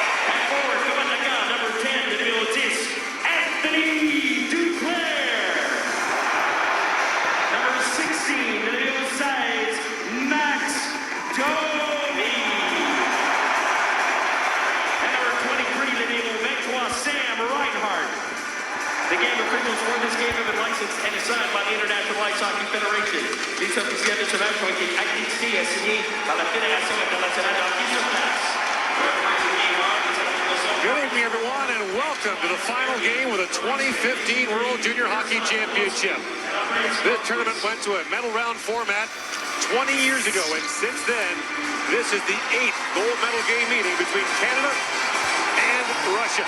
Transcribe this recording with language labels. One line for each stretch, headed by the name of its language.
English: And forward,
French: comme attaquant,
English: number 10,
French: le numéro 10, Anthony Duclair.
English: Number 16,
French: le numéro 16, Max Domi.
English: And number 23,
French: le numéro 23, Sam Reinhart.
English: The game officials for this game have been licensed and assigned by the International Ice Hockey Federation.
French: Les officiels de ce match ont été accrédités et assignés par la Fédération internationale de hockey sur place.
English: Good evening, everyone, and welcome to the final game of the 2015 World Junior Hockey Championship. This tournament went to a medal round format 20 years ago, and since then, this is the 8th gold medal game meeting between Canada and Russia.